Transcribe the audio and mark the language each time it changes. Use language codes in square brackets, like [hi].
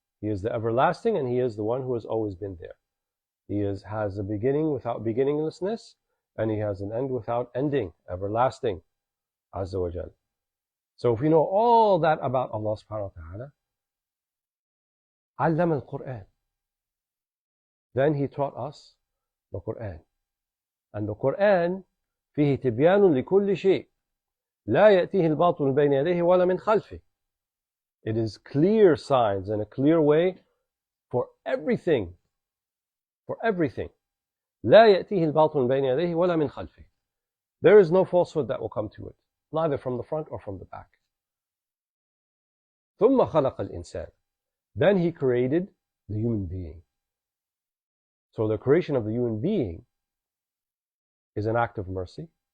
[en] He is the everlasting and he is the one who has always been there. He has a beginning without beginninglessness, and he has an end without ending, everlasting, Azza wa Jal. So if we know all that about Allah subhanahu wa ta'ala, [ar] علم القرآن. [en] Then he taught us the Quran. And the Quran [ar] فيه تبيان لكل شيء لا يأتيه الباطل من بين يديه ولا من خلفه. [en] It is clear signs and a clear way for everything. For everything. [ar] لا يأتيه الباطل من بين يديه ولا من خلفه. [en] There is no falsehood that will come to it, neither from the front or from the back. [ar] ثم خلق الإنسان. [en] Then he created the human being. So the creation of the human being is an act of mercy.